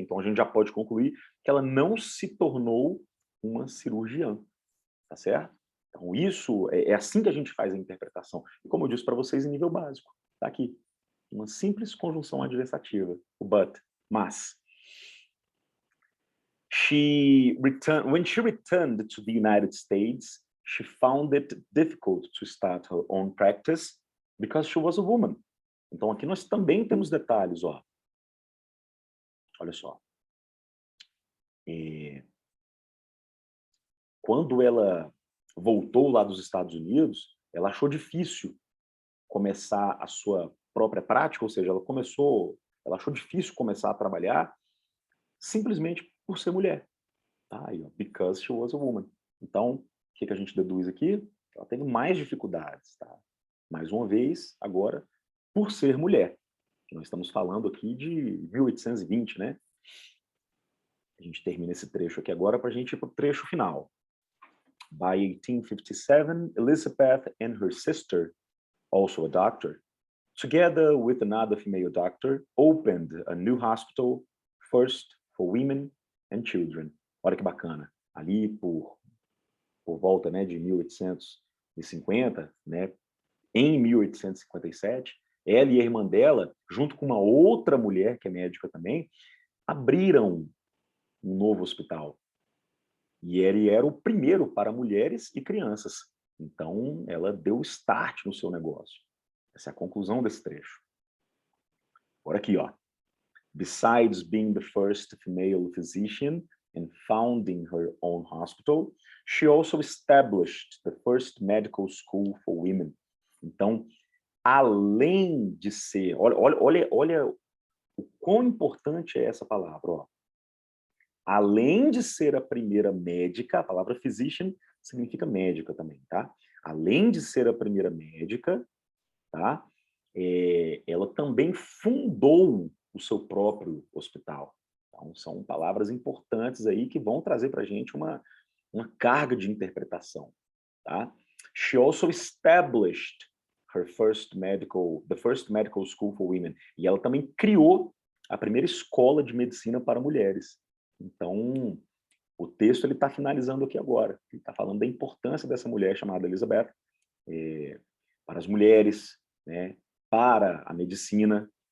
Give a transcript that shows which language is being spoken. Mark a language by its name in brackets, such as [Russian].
[Portuguese] Então a gente já pode concluir que ela não se tornou uma cirurgiã, tá certo? Então isso é assim que a gente faz a interpretação. E como eu disse para vocês em nível básico, tá aqui, uma simples conjunção adversativa, o but, mas. [English] When she returned to the United States, she found it difficult to start her own practice because she was a woman. [Portuguese] Então aqui nós também temos detalhes, ó. Olha só. Quando ela voltou lá dos Estados Unidos, ela achou difícil começar a sua própria prática, ou seja, ela achou difícil começar a trabalhar simplesmente por ser mulher. Tá? Aí, ó, [English] because she was a woman. [Portuguese] Então, o que a gente deduz aqui? Ela teve mais dificuldades, tá? Mais uma vez, agora, por ser mulher. Nós estamos falando aqui de 1820, né? A gente termina esse trecho aqui agora para a gente ir para o trecho final. [English] By 1857, Elizabeth and her sister, also a doctor, together with another female doctor, opened a new hospital, first for women and children. [Portuguese] Olha que bacana. Ali por volta, né, de 1850, né, em 1857, ela e a irmã dela, junto com uma outra mulher que é médica também, abriram um novo hospital. E ele era o primeiro para mulheres e crianças. Então, ela deu start no seu negócio. Essa é a conclusão desse trecho. Agora aqui, ó. [English] Besides being the first female physician and founding her own hospital, she also established the first medical school for women. [Portuguese] Então, além de ser... Olha o quão importante é essa palavra, ó. além de ser a primeira médica, a palavra physician significa médica também, tá? Além de ser a primeira médica, tá? Ela também fundou o seu próprio hospital. Então, são palavras importantes aí que vão trazer para a gente uma carga de interpretação, tá? [English] She also established the first medical school for women. [Portuguese] E ela também criou a primeira escola de medicina para mulheres. Então, o texto ele está finalizando aqui agora. Ele está falando da importância dessa mulher chamada Elizabeth para as mulheres, né, para a medicina.